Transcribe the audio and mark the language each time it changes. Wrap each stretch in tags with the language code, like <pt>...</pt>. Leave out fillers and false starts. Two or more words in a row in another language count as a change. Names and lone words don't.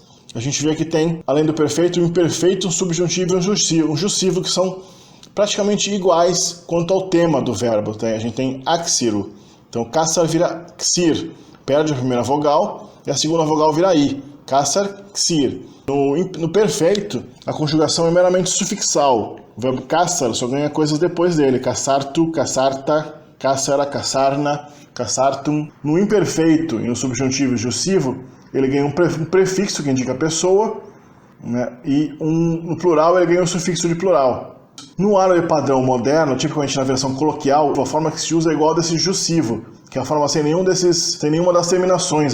<pt>A gente vê que tem, além do perfeito, um imperfeito, um subjuntivo e um jussivo, que são praticamente iguais quanto ao tema do verbo. A gente tem aksiru. Então, kasar vira ksir, perde a primeira vogal, e a segunda vogal vira i.</pt> <ar>كسر، كْسِر.</ar> <pt>No perfeito, a conjugação é meramente sufixal. O verbo kasar só ganha coisas depois dele.</pt> <ar>كسرتُ، كسرتَ، كسرَ، كسرنا، كسرتم.</ar> <pt>No imperfeito e no subjuntivo jussivo, ele ganha um prefixo que indica a pessoa, né? E no plural ele ganha um sufixo de plural. No árabe padrão moderno, tipicamente na versão coloquial, a forma que se usa é igual a desse jussivo, que é a forma sem nenhuma das terminações.</pt>